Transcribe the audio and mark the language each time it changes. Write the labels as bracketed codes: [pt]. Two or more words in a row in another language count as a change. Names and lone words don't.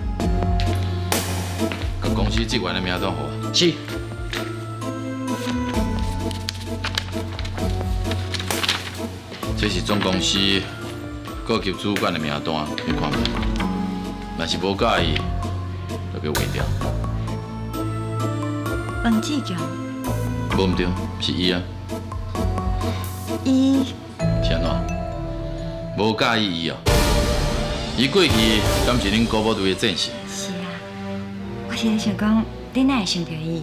[nan] 甲公司职员的名单给我。是。这是总公司各级主管的名单，你看没？若是无介意，就给划掉。彭志强，无毋对，是伊啊。伊是安怎？无介意伊哦。伊过去敢是恁高部队的战士？是啊，我是在想讲，你哪会想到伊？